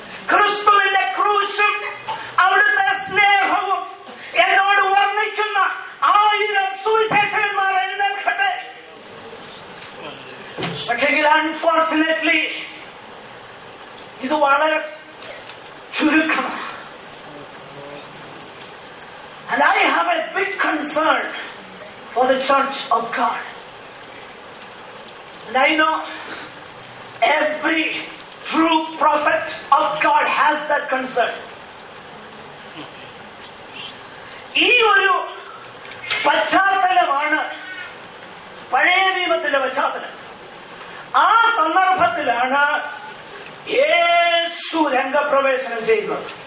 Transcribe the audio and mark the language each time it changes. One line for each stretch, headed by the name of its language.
Malayalam: ക്രിസ്തുവിന്റെ ക്രൂശും അവിടുത്തെ സ്നേഹവും എന്നോട് വർണ്ണിക്കുന്ന 1000 സുവിശേഷകന്മാർ എഴുന്നേൽക്കട്ടെ. പക്ഷെങ്കിൽ അൺഫോർച്ചുനേറ്റ്ലി ഇത് വളരെ ചുരുക്കമാണ്.
English: And I have a big concern for the church of God. And I know every true prophet of God has that concern.
Malayalam: ഈ ഒരു പശ്ചാത്തലമാണ് പഴയ നിയമത്തിന്റെ പശ്ചാത്തലം. ആ സന്ദർഭത്തിലാണ് യേശു രംഗപ്രവേശനം ചെയ്യുന്നത്.